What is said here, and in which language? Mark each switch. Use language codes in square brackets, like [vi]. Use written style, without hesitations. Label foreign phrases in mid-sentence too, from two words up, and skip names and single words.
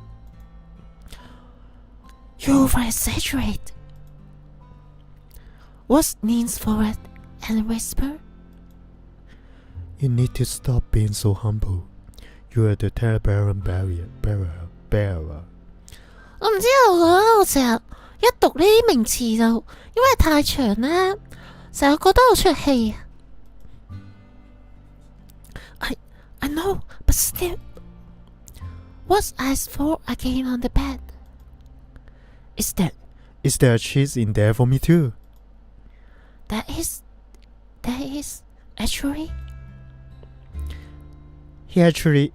[en] You over-exaggerate. Watts leans forward and whispers. You need to stop being so humble. You are the Telebaron bearer. [yue] 我唔知道我成日一讀呢啲名詞就因為太長啦，成日覺得好出戲啊。 [en] I know, but still. Watts' eyes fall again on the bed. Is that Is there a cheese in there for me too? There is actually. He actually